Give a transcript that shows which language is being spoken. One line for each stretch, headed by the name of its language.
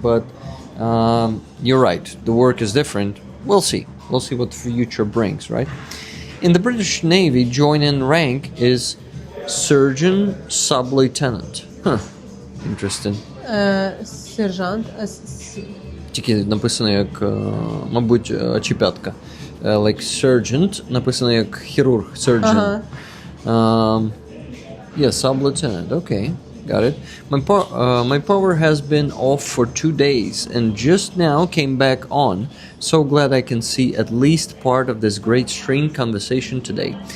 English: But you're right. The work is different. We'll see. We'll see what the future brings, right? In the British Navy, join-in rank is surgeon sub-lieutenant. Huh. Interesting.
Ukrainian: Сержант. Тільки написано як, мабуть, очіпятка.
English: Like sergeant,
Ukrainian: написано як хірург, surgeon.
English: Yeah, sub-lieutenant, okay. Got it. My power has been off for 2 days and just now came back on. So glad I can see at least part of this great stream conversation today.